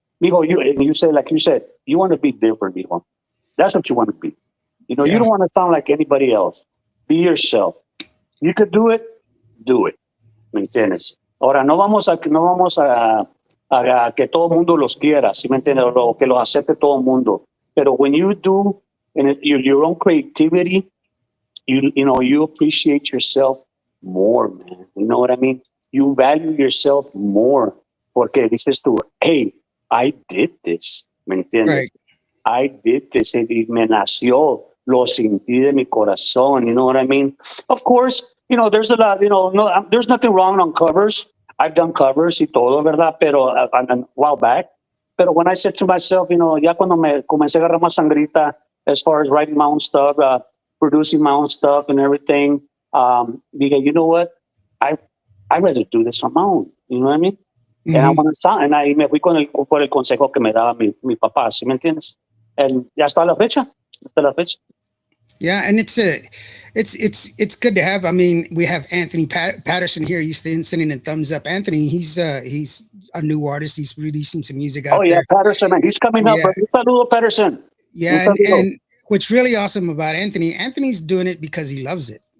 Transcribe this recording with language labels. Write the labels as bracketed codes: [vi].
[en] Digo, you said, like you said, you want to be different, dijo. That's what you want to be. You Yeah. don't want to sound like anybody else. Be yourself. You could do it. ¿Me entiendes? [es] Ahora, no vamos a que todo el mundo los quiera, ¿sí me entiendes? O que los acepte todo el mundo. [en] Pero when you do, and your own creativity, you appreciate yourself more, man. You know what I mean? You value yourself more. Porque dices tú, hey, I did this. [es] ¿Me [en] Right. [es] entiendes? I did this. Y me nació. Lo sentí de mi corazón. You know what I mean? [en] Of course, there's a lot, no, there's nothing wrong on covers. I've done covers y todo, ¿verdad? Pero a while back. Pero when I said to myself, ya cuando me comencé a agarrar más sangrita as far as writing my own stuff, producing my own stuff and everything, dije, you know what? I I'd rather do this on my own. You know what I mean? And I Mhm. [es] want to sound, and ahí me fui por el consejo que me daba mi papá, ¿sí me entiendes? And ya está la fecha, hasta la fecha. [en] Yeah, and it's good to have. I mean, we have Anthony Patterson here. He's sending a thumbs up. Anthony, he's a new artist. He's releasing some music Oh out yeah, there. Patterson, man, he's coming up, Yeah, [es] bro. Un saludo, Patterson. Un [en] yeah, and [es] saludo. [en] and what's really awesome about Anthony's doing it because he loves it.